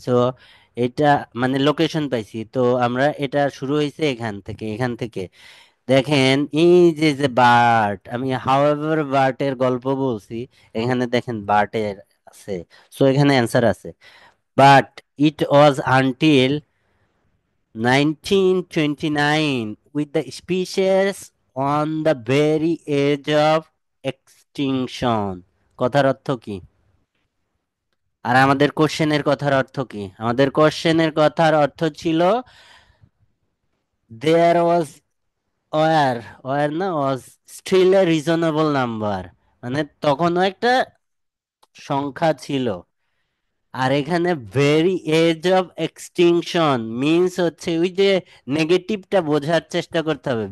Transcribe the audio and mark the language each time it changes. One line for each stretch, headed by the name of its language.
Bangla: So এটা মানে location পাইছি, তো আমরা এটা শুরু হয়েছে এখান থেকে দেখেন এই যে যে বার্ট, আমি হাউএভার বার্টের গল্প বলছি, এখানে দেখেন বার্টের আছে।
English: so
Bangla: এখানে অ্যান্সার আছে,
English: but it was until 1929 with the species on the very edge of extinction
Bangla: কথার অর্থ কি? আর আমাদের কোশ্চেনের কথার অর্থ কি? আমাদের কোশ্চেনের কথার অর্থ ছিল
English: there was
Bangla: ওয়ার না
English: was still a reasonable number,
Bangla: মানে তখনও একটা সংখ্যা ছিল। আর এখানে
English: very edge of extinction means
Bangla: হচ্ছে ওই যে নেগেটিভটা বোঝার চেষ্টা করতে হবে।